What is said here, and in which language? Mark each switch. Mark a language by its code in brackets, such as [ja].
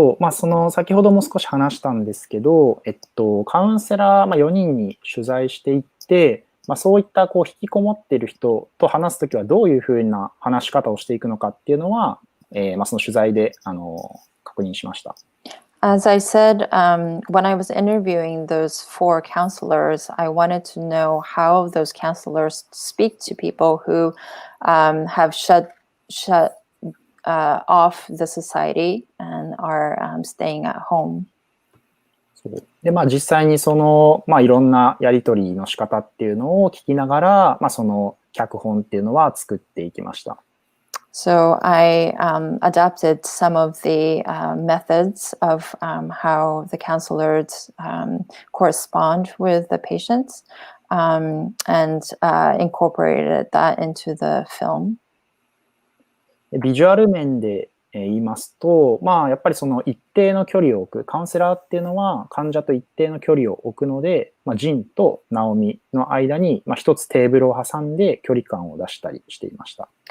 [ja] その先ほども少し話したんですけど、カウンセラー、4人に取材していって、そういった引きこもっている人と話すときはどういうふうな話し方をしていくのかっていうのは、その取材で確認しました。 [en] As I said, when I was interviewing those 4 counselors, I wanted to know how those counselors speak to people who have shut off the society and are staying at home. [ja] そうで、実際にいろんなやり取りの仕方っていうのを聞きながら、その脚本っていうのは作っていきました。 [en] So I adapted some of the methods of how the counselors correspond with the patients and incorporated that into the film. [ja] ビジュアル面で言いますと、やっぱり一定の距離を置く、カウンセラーっていうのは患者と一定の距離を置くので、ジンとナオミの間に一つテーブルを挟んで距離感を出したりしていました。